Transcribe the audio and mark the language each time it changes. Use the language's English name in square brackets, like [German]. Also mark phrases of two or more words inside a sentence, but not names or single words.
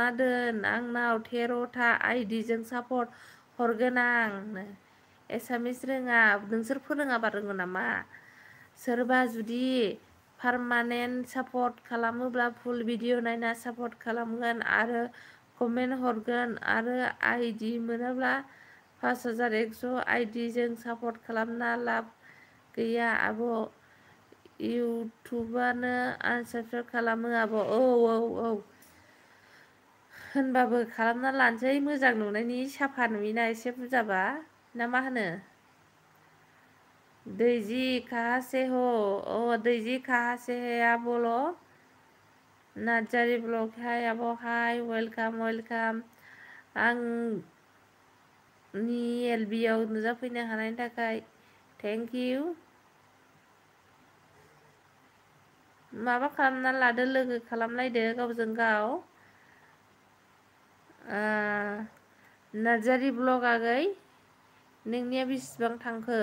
[Bodo] दोन आंनाव 13टा आइडिजों सापर्ट हरगोन आं एसामिस रोङा नोंसोर फोरोङाबा रोङो नामा सोरबा जुदि [English] permanent support [Bodo] खालामोब्ला [English] full video [Bodo] नायना सापर्ट खालामगोन आरो कमेन्ट हरगोन आरो आइडि मोनोब्ला 5100 आइडिजों सापर्ट खालामना लाब गैया आब' इउटुबानो आनसाबस्क्राइब खालामो आब' औ होनबाबो खालामना लानोसै मोजां नुनायनि साफा नुयोना एसे बुरजाबा ना मा होनो [Hindi] दैजी कहाँ से हो दैजी कहाँ से है आप बोलो [Bodo] नार्जारी ब्लग हाय आब' [English] hi welcome [Bodo] आंनि एलबियाव नुजाफैनो हानायनि थाखाय [English] thank you [Bodo] माबा खालामना लादो लोगो खालामलायदो गावजों गाव नार्जारी ब्लग आगै नोंनिया बेसेबां थांखो